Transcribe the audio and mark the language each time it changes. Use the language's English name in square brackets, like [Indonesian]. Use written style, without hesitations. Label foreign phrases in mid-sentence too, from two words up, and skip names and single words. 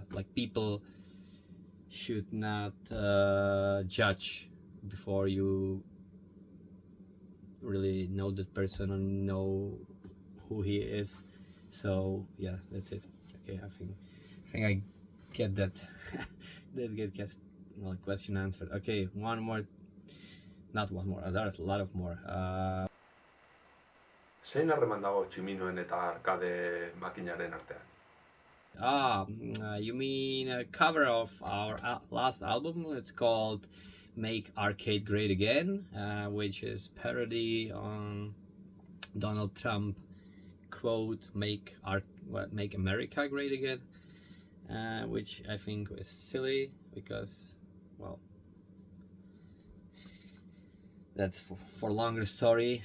[English] Like, people should not judge before you really know that person and know who he is. So yeah, that's it. Okay, I think I get that. Question answered. Okay, one more. Not one more. There's a lot of more. [Basque] Zein harreman dago tximinoen eta arkade makinaren artean? [English] You mean a cover of our last album? It's called Make Arcade Great Again, which is parody on Donald Trump quote, Make America Great Again, which I think was silly because, well, that's for longer story.